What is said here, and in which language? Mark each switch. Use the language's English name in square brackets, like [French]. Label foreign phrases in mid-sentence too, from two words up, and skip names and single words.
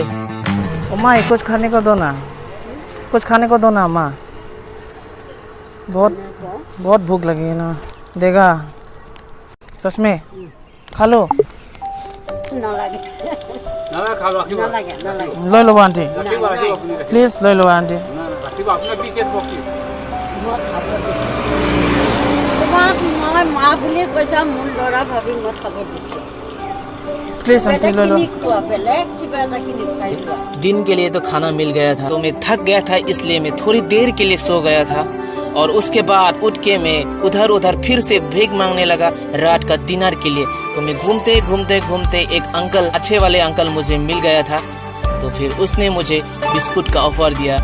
[Hindi] माँ कुछ खाने को दो ना माँ, बहुत भूख लगी है ना। देगा सच में? खा लो। [Assamese] न लगे। [Hindi] ना खा लो [Assamese] न लगे। [Hindi] ले लो आंटी, प्लीज ले लो आंटी। अपना पीछे पॉकेट [Assamese] তোমাক মই মা বুলি কৈছা, মোৰ ল'ৰা ভাবি মই খাব দিছোঁ। [Hindi] प्लीज आंटी ले लो। [Assamese] বেলেগ কিবা এটা কিনি খাই লোৱা। [Hindi] दिन के लिए तो खाना मिल गया था, तो मैं थक गया था, इसलिए मैं थोड़ी देर के लिए सो गया था। और उसके बाद उठ के मैं उधर उधर फिर से भीख मांगने लगा रात का डिनर के लिए। तो मैं घूमते एक अंकल, अच्छे वाले अंकल मुझे मिल गया था। तो फिर उसने मुझे बिस्कुट का ऑफर दिया।